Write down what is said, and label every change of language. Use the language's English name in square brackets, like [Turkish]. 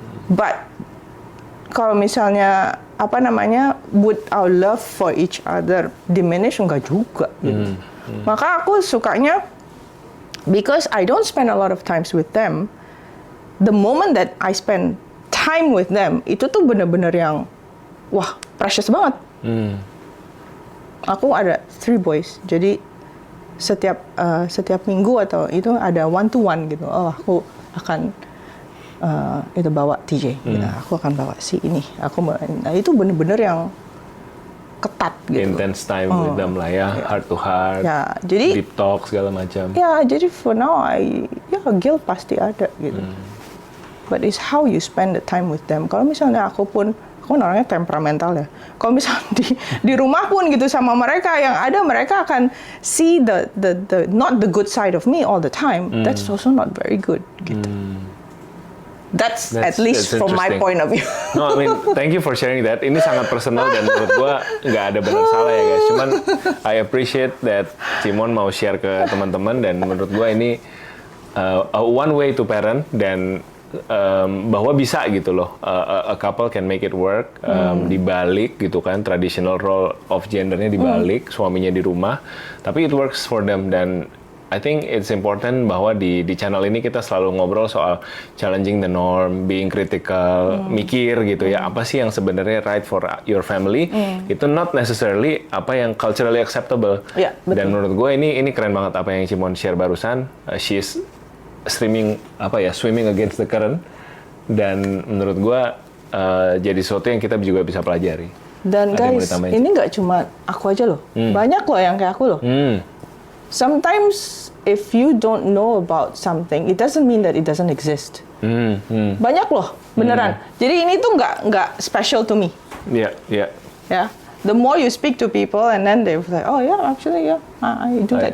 [English] But [Indonesian] kalau misalnya [English] would our love for each other diminish? [Indonesian] Enggak juga. Gitu. Maka aku sukanya, [English] because I don't spend a lot of times with them, the moment that I spend time with them, [Indonesian] itu tuh bener-bener yang, wah, precious banget. Aku ada 3 boys, jadi setiap minggu atau itu ada 1-to-1 gitu. Aku akan itu bawa TJ, gitu. Aku akan bawa si ini. Nah, itu bener-bener yang ketat gitu. [English] Intense time with them lah ya, heart to heart. [Indonesian] Ya, jadi deep talk segala macam. Ya, jadi [English] for now [Indonesian] guilt pasti ada gitu. [English] But it's how you spend the time with them. [Indonesian] Kalau misalnya aku kan orangnya temperamental ya. Kalau misalnya di rumah pun gitu sama mereka, yang ada mereka akan [English] see the not the good side of me all the time. That's also not very good gitu. That's at least from my point of view. No, I mean, thank you for sharing that. [Indonesian] Ini sangat personal dan menurut gua nggak ada benar salah ya guys. Cuman [English] I appreciate that [Indonesian] Simon mau share ke teman-teman, dan menurut gua ini [English] one way to parent, [Indonesian] dan bahwa bisa gitu loh, [English] a couple can make it work, [Indonesian] dibalik gitu kan, traditional role of gendernya dibalik, suaminya di rumah, tapi [English] it works for them. [Indonesian] Dan I think it's important bahwa di channel ini kita selalu ngobrol soal [English] challenging the norm, being critical, [Indonesian] mikir gitu ya, apa sih yang sebenarnya [English] right for your family, [Indonesian] itu [English] not necessarily [Indonesian] apa yang culturally acceptable. Ya, betul. Dan menurut gue ini keren banget apa yang Cimon share barusan. [English] She's swimming against the current, [Indonesian] dan menurut gue jadi sesuatu yang kita juga bisa pelajari. Dan Ada yang mau guys, ditambahin? ini nggak cuma aku aja loh, banyak loh yang kayak aku loh. [English] Sometimes if you don't know about something, it doesn't mean that it doesn't exist. [Indonesian] Banyak loh, beneran. Jadi ini tuh nggak [English] special to me. [Indonesian] Iya, iya. [English] Ya, the more you speak to people and then they like, oh yeah, actually yeah, I do that